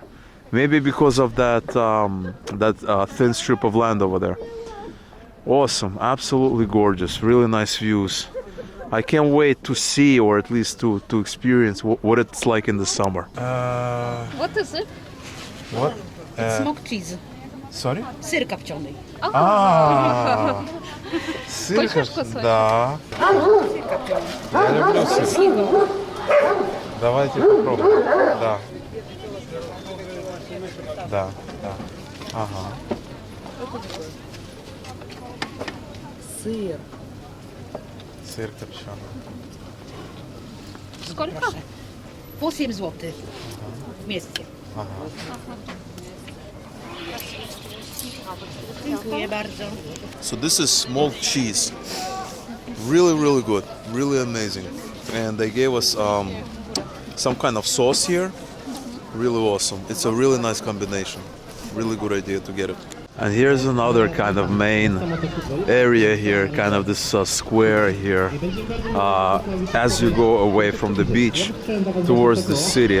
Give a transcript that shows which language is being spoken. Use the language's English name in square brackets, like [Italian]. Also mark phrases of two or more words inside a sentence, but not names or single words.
[English] Maybe because of that, thin strip of land over there. Awesome, absolutely gorgeous, really nice views. I can't wait to see, or at least to experience what it's like in the summer. What is it? What? Smoked cheese. Sorry? [Russian] Сыр копчёный. Сыр, Хочешь кусочек? да. Я люблю сыр. Давайте попробуем. Да. Да, да. Ага. Syr. Сыр копченый. Сколько? 8 zł. [Polish] Wместе. Dziękuję bardzo. [English] So this is smoked cheese. Really, really good. Really amazing. And they gave us some kind of sauce here. Really awesome. It's a really nice combination. Really good idea to get it. And here's another kind of main area here, kind of this square here, as you go away from the beach towards the city.